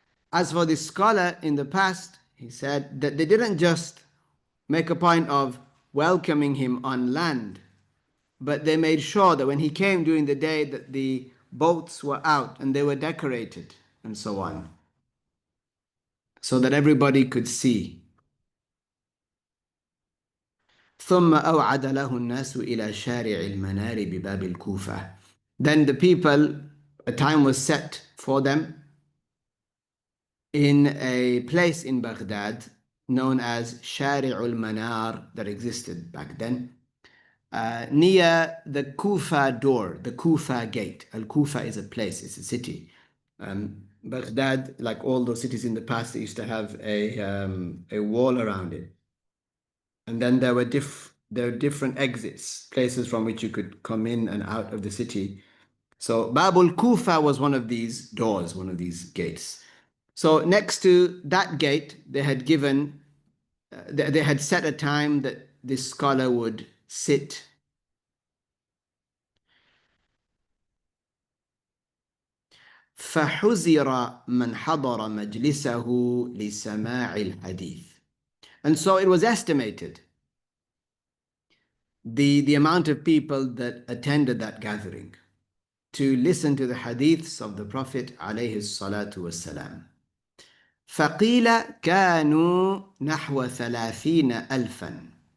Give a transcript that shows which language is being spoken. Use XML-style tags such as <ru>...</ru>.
<en>As for the scholar in the past, he said that they didn't just make a point of welcoming him on land, but they made sure that when he came during the day that the boats were out and they were decorated and so on, so that everybody could see.</en> <ar>ثم أوعد له الناس إلى شارع المنار بباب الكوفة.</ar> <en>Then the people, a time was set for them in a place in Baghdad known as Shari' al-Manar, that existed back then, near the Kufa door, the Kufa gate. Al-Kufa is a place, it's a city. Baghdad, like all those cities in the past, they used to have a wall around it. And then there were different exits, places from which you could come in and out of the city. So Babul Kufa was one of these doors, one of these gates. So next to that gate, they had given, they had set a time that this scholar would sit.</en> <ar>فحزر من حضر مجلسه لسماع الحديث.</ar> <en>And so it was estimated, the amount of people that attended that gathering to listen to the hadiths of the Prophet</en> <ar>عليه الصلاة والسلام. فقيل كانوا نحو 30,000.</ar>